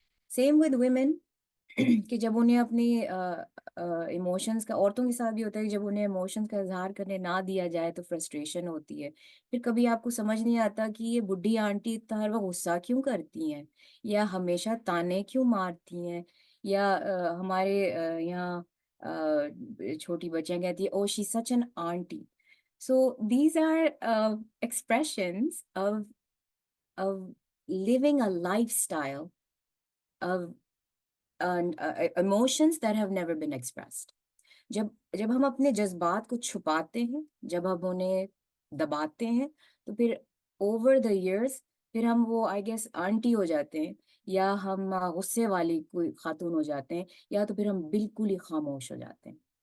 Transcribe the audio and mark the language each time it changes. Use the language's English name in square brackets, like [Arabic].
[English] same with women, [Urdu] کہ جب انہیں اپنی ایموشنز کا، عورتوں کے ساتھ بھی ہوتا ہے کہ جب انہیں ایموشنز کا اظہار کرنے نہ دیا جائے تو فرسٹریشن ہوتی ہے. پھر کبھی آپ کو سمجھ نہیں آتا کہ یہ بڈھی آنٹی اتنا ہر وقت غصہ کیوں کرتی ہیں، یا ہمیشہ تانے کیوں مارتی ہیں، یا ہمارے یہاں چھوٹی بچیاں کہتی ہیں [English] Oh she such an aunty. So these are expressions of living a lifestyle of emotions that have never been expressed. [Urdu] جب ہم اپنے جذبات کو چھپاتے ہیں، جب ہم انہیں دباتے ہیں تو پھر [English] over the years [Urdu] پھر ہم وہ آئی گیس آنٹی ہو جاتے ہیں، یا ہم غصے والی کوئی خاتون ہو جاتے ہیں، یا تو پھر ہم بالکل ہی خاموش ہو جاتے ہیں.